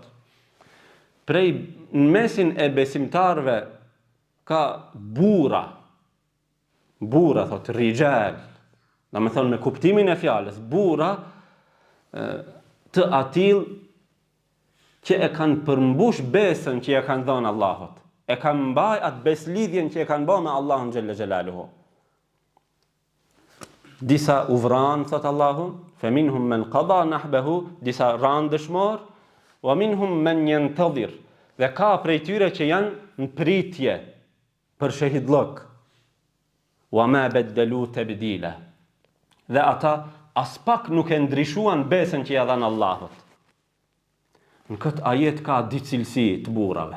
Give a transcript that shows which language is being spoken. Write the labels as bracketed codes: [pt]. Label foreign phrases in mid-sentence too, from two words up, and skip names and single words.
[sq] Prej në mesin e besimtarve ka burra, thot, rijal, dhe me thonë me kuptimin e fjales, burra të atil që e kanë përmbush besën që e kanë dhënë Allahut, e kanë mbaj atë beslidhjen që e kanë bë me Allahun [ar] جل جلاله. [sq] Disa u vranë, thot Allahu, [ar] فَمِنْهُمْ مَنْ قَضَى نَحْبَهُ, [sq] disa ranë dëshmor, [ar] وَمِنْهُمْ مَنْ يَنْتَظِرُ, [sq] dhe ka prej tyre që janë në pritje për shahidllok. [ar] وما بدلوا تبديلا. [sq] Dhe ata as pak nuk e ndryshuan besën që ja dhan Allahut. Në këtë ajet ka dy cilësi të burrave.